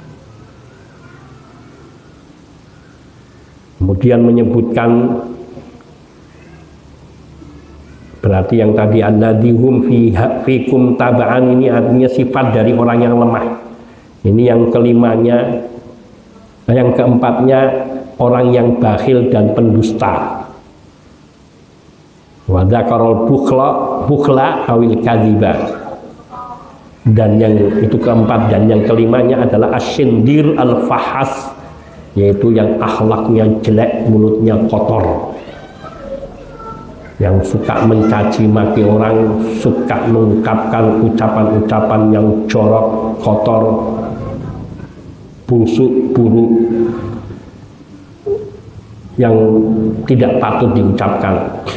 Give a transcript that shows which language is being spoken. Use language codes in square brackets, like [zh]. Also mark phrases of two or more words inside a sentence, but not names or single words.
[id] Kemudian menyebutkan, berarti yang tadi [ar] الذين هم فيكم تبعا, [id] ini artinya sifat dari orang yang lemah. Ini yang kelimanya. Yang keempatnya, orang yang bakhil dan pendusta. [ar] وذكر البخل أو الكذب. [id] Dan yang itu keempat, dan yang kelimanya adalah [ar] الشنظير الفحاش, [id] yaitu yang akhlaknya jelek, mulutnya kotor, yang suka mencaci maki orang, suka mengungkapkan ucapan-ucapan yang jorok, kotor, busuk, buruk, yang tidak patut diucapkan.